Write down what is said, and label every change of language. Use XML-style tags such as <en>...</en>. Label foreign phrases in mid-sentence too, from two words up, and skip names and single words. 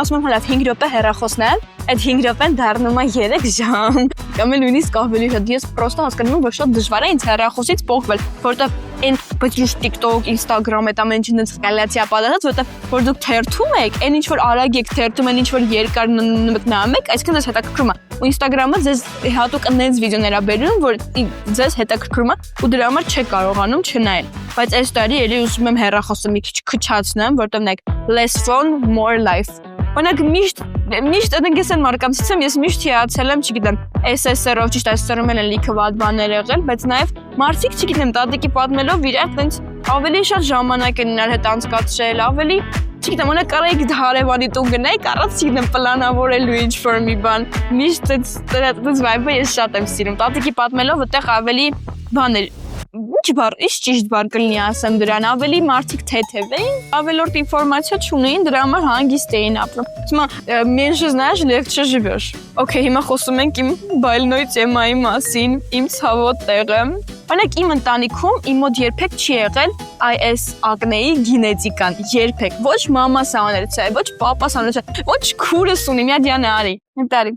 <hy>ասում եմ, հələ 5 րոպե հեռախոսն է, այդ 5 րոպեն դառնում է 3 ժամ, կամ էլ նույնիսկ ավելի շատ, ես պրոստը հասկանում եմ, որ շատ դժվար է ինձ հեռախոսից փոխվել, որտեղ այն բայց ինչ TikTok, Instagram այդ ամեն ինչն էսկալացիա պատահած, որտեղ որ դուք թերթում եք, այն ինչ որ արագ եք թերթում, այն ինչ որ երկար մտնամ եք, այսինքն ձեզ հետաքրքրում է։ Ու Instagram-ը ձեզ հատուկ այնց վիդեոներ է բերում, որ ձեզ հետաքրքրում է ու դրա համար չեք կարողանում չնայել։ Բայց այս տարի էլի ուզում եմ հեռախոսը մի քիչ քչացնեմ, որտեղ նայեք</hy> <en>less phone, more life։</en> <hy>Օրինակ միշտ այնպես են մարկանցից եմ, ես միշտ հիացել եմ, չգիտեմ, SSR-ով, ճիշտ SSR-ում են լիքը վատ բաներ եղել, բայց նաև մարդիկ, չգիտեմ, տատիկի պատմելով իրար տենց ավելի շատ ժամանակ են իրար հետ անցկացրել, ավելի չգիտեմ, օրինակ կարայիք հարևանի տուն գնայիք, առանց չգիտեմ պլանավորելու ինչ-որ մի բան, միշտ այս vibe-ը ես շատ եմ սիրում, տատիկի պատմելով այդտեղ ավելի բաներ ինչ ճիշտ բառ կլինի ասեմ դրան, ավելի մարդիկ թեթև էին, ավելորդ ինֆորմացիա չունեին, դրա համար հանգիստ էին ապրում։ Հիմա</hy> <ru>меньше знаешь, легче живешь։</ru> <hy>Okay, հիմա խոսում ենք իմ բայլնոյ թեմայի մասին, իմ ցավոտ տեղը։ Օրինակ իմ ընտանիքում իմ մոտ երբեք չի եղել IS ակնեի գենետիկան, երբեք։ Ոչ մամաս անել չէ, ոչ պապաս անել չէ, ոչ քուրս ունի, մի հատ յանը արի։ Ընտարի։</hy>